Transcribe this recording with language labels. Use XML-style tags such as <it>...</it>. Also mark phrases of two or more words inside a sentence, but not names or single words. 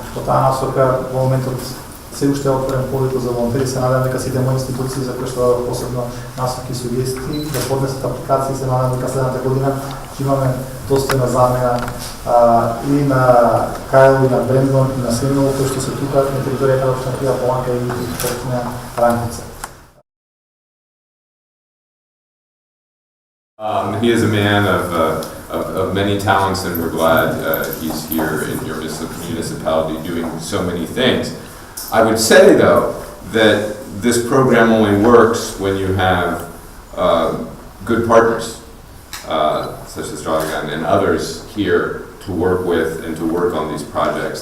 <mk>Во таа насока во моментот се уште отворен повеќе за волонтери, се надевам дека сите мои институции за кои што дадат посебно насоки и сугестии да поднесат апликации, се надевам дека следната година ќе имаме достојна замена и на Кайл, и на Брендон, и на Симеово, кои што се тука на територијата на општина Трија Паланка и општина Рањица.</mk> <en>He is a man of many talents, and we're glad he's here in your municipality doing so many things. I would say, though, that this program only works when you have good partners, such as Dragan and others here to work with and to work on these projects.</en>